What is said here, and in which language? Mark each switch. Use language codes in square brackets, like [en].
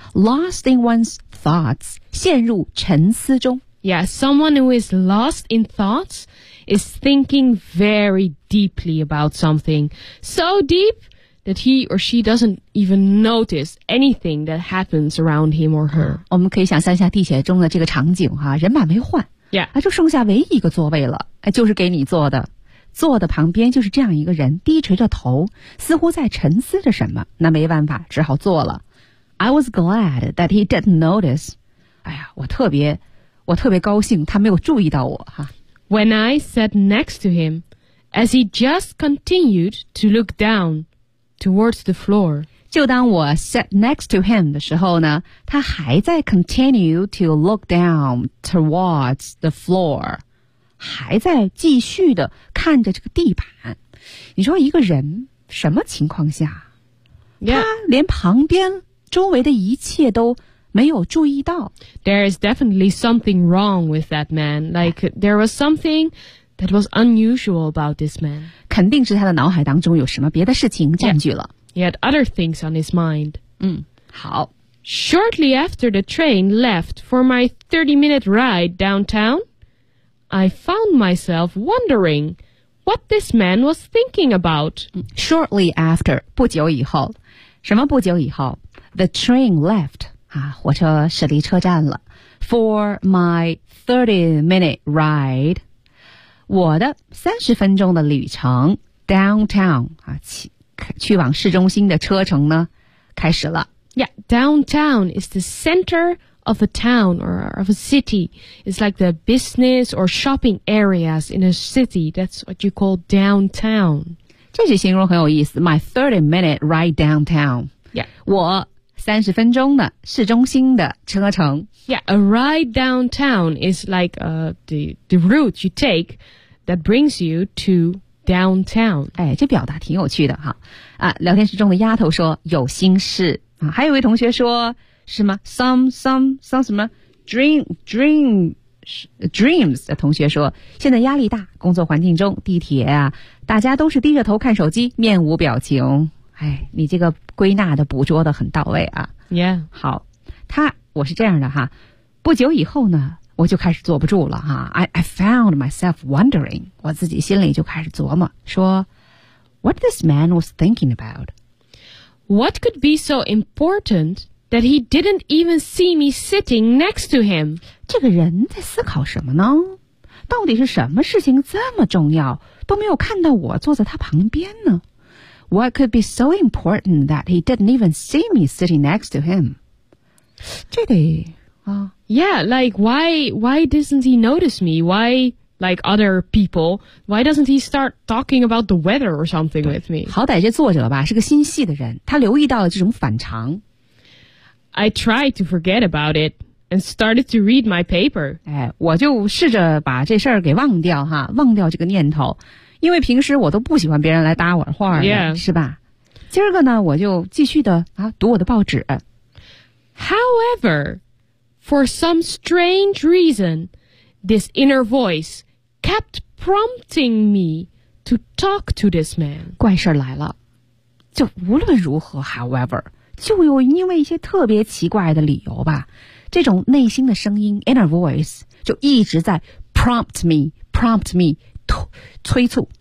[en] Lost in one's thoughts, [zh] 陷入沉思中。 [en] Yeah, someone who is lost in thoughts is thinking very deeply about something. So deep that he or she doesn't even notice anything that happens around him or her. [zh] 我们可以想象一下地铁中的这个场景哈、啊、人满为患。 [en] Yeah. [zh] 啊就剩下唯一一个座位了、哎、就是给你坐的。坐的旁边就是这样一个人低垂着头似乎在沉思着什么那没办法只好坐了。 [en] I was glad that he didn't notice. [zh] 哎呀我特别高兴他没有注意到我哈。 [en] When I sat next to him, as he just continued to look down towards the floor. [zh] 就当我 [en] sat next to him [zh] 的时候呢他还在 [en] continue to look down towards the floor. [zh] 还在继续的看着这个地板。你说一个人什么情况下、 [en] yeah. [zh] 他连旁边周围的一切都没有注意到。 [en] There is definitely something wrong with that man. Like, there was something that was unusual about this man. [zh] 肯定是他的脑海当中有什么别的事情占据了。 [en] Yeah. He had other things on his mind. [zh] 嗯，好。 [en] Shortly after the train left for my 30-minute ride downtown, I found myself wondering what this man was thinking about. Shortly after, [zh] 不久以后。什么不久以后？ [en] The train left. [zh] 啊，火车驶离车站了。 [en] For my 30-minute ride, [zh] 我的30分钟的旅程 downtown 啊，去往市中心的车程呢，开始了。 [en] Yeah, downtown is the center of a town or of a city. It's like the business or shopping areas in a city. That's what you call downtown. [zh] 这句形容很有意思。 [en] My 30-minute ride downtown. Yeah, [zh] 我。30分钟的市中心的车程。 [en] Yeah, a ride downtown is like the route you take that brings you to downtown. [zh] 哎，这表达挺有趣的哈。啊，聊天室中的丫头说有心事啊，还有一位同学说什么 some 什么 dreams 的同学说现在压力大，工作环境中地铁啊，大家都是低着头看手机，面无表情。哎，你这个归纳的捕捉的很到位啊。 [en] Yeah. [zh] 好，他，我是这样的哈，不久以后呢，我就开始坐不住了哈。 [en] I found myself wondering, [zh] 我自己心里就开始琢磨，说 [en] what this man was thinking about? What could be so important that he didn't even see me sitting next to him? [zh] 这个人在思考什么呢？到底是什么事情这么重要，都没有看到我坐在他旁边呢？ [en] What could be so important that he didn't even see me sitting next to him? [zh] 这得、 [en] Yeah, like, why doesn't he notice me? Why, like other people, why doesn't he start talking about the weather or something with me? [zh] 好歹这作者吧，是个心细的人，他留意到了这种反常。 [en] I tried to forget about it and started to read my paper. [zh] 哎，我就试着把这事儿给忘掉哈，忘掉这个念头。因为平时我都不喜欢别人来搭我话的、 [en] yeah. [zh] 是吧今儿个呢我就继续的啊读我的报纸。 [en] However, for some strange reason, this inner voice kept prompting me to talk to this man. [zh] 怪事来了。就无论如何 [en] however, [zh] 就有因为一些特别奇怪的理由吧这种内心的声音 [en] inner voice, [zh] 就一直在 [en] prompt me, [zh] 催促